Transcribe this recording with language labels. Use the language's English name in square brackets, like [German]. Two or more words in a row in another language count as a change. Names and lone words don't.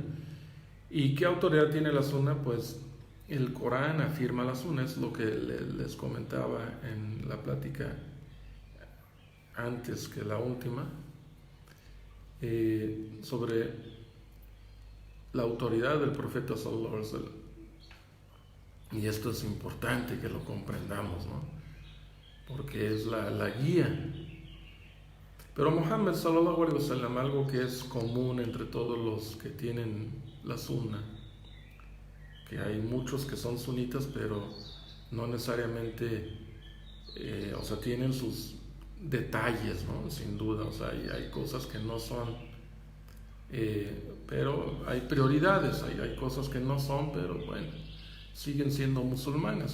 [Spanish] ¿Y qué autoridad tiene la sunna? Pues el Corán afirma la sunna, es lo que les comentaba en la plática antes que la última, sobre la autoridad del profeta [Arabic] صلى الله عليه وسلم. [Spanish] Y esto es importante que lo comprendamos, ¿no? Porque es la guía. Pero Muhammad [Arabic] صلى الله عليه وسلم, [Spanish] algo que es común entre todos los que tienen la sunna, que hay muchos que son sunitas, pero no necesariamente, o sea, tienen sus detalles, ¿no? Sin duda, o sea, hay cosas que no son, pero hay prioridades, hay cosas que no son, pero bueno, siguen siendo musulmanes.